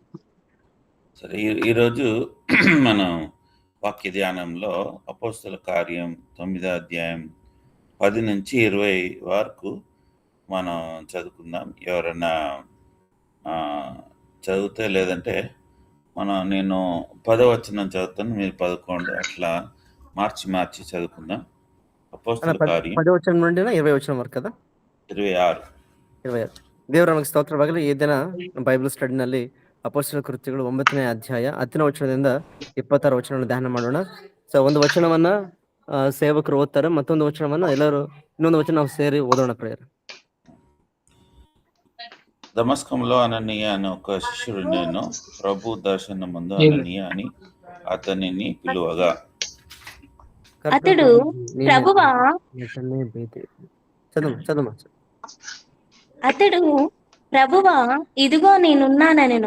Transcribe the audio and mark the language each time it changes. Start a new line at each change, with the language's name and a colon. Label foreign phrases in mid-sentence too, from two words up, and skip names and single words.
Telugu: సరే, ఈరోజు మనం వాక్య ధ్యానంలో అపోస్తల కార్యం 9వ అధ్యాయం 10 నుంచి 20 వరకు మనం చదువుకుందాం. ఎవరన్నా చదివితే, లేదంటే నేను 10వ వచనం చదువుతాను, మీరు 11, అట్లా మార్చి చదువుకుందాం. అపోస్తల కార్యం 10వ వచనం నుండి 20వ వచనం వరకు కదా? 26.
Kannada: ದೇವರ ನಮಗೆ ಸ್ತೋತ್ರವಾಗಲಿ. ಈ ದಿನ ಬೈಬಲ್ ಸ್ಟಡಿನಲ್ಲಿ ಅಪೊಸ್ತಲರ ಕೃತ್ಯಗಳು 9ನೇ ಅಧ್ಯಾಯ 10ನೇ ವಚನದಿಂದ 26 ವಚನವನ್ನು ಧ್ಯಾನ ಮಾಡೋಣ. ಸೊ ಒಂದು ವಚನವನ್ನ ಸೇವಕರು ಓದ್ತಾರೆ, ಮತ್ತೊಂದು ವಚನವನ್ನ ಎಲ್ಲರೂ, ಇನ್ನೊಂದು ವಚನ ನಾವು ಸೇರಿ ಓದೋಣ. ಪ್ರೇಯರ್.
Telugu: దమస్కంలో అననీయ అనే ఒక శిష్యుడు నేను ప్రభు దర్శనం ముందు అననీయ అని అతనిని పిలువగా, అతడు ప్రభువా, అతడు ప్రభువా ఇదిగో నేనున్నానెను.